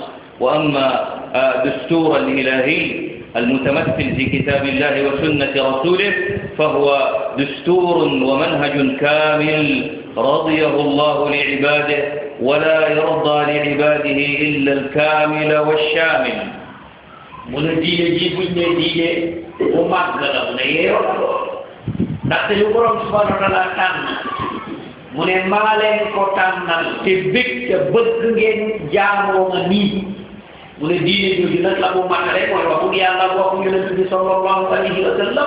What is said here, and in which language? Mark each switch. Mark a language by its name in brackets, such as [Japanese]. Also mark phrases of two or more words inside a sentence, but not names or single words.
[Arabic] وأما دستور الإلهي المتمثل في كتاب الله وسنة رسوله فهو دستور ومنهج كامل رضيه الله لعباده، ولا يرضى لعباده إلا الكامل والشامل. [Wolof] mu ne diine ji buñ ne diine bu màgg la mu ne yeeyoon na lool ndaxte lu borom [Arabic] سبحانه وتعالى [Wolof] tànn mu ne maa leen ko tànnal te bëgg te bëgg ngeen jaamoo ma nii. mu ne diine jooju nag la mu matale mooy waxu yàlla waxu yonent bi [Arabic] صلى الله عليه وسلم.